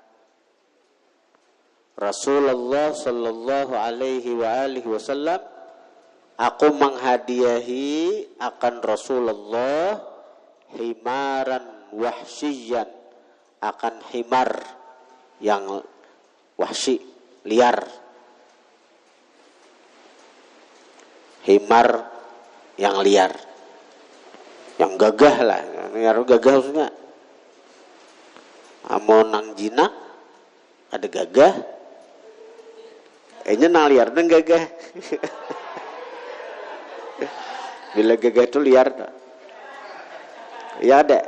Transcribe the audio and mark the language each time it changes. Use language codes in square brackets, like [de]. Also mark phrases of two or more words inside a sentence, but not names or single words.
[ar] رسول الله صلى الله عليه وعلى آله وسلم, [id] aku menghadiahi akan Rasulullah [ar] حمارا وحشيا, [id] akan himar yang wahsy, liar, himar yang liar, yang gagah lah, yang gagah maksudnya. [bjn] Amun nang jinak ada gagah, kayaknya nang liar dan gagah. [id] Bila gagah itu liar, ya ada.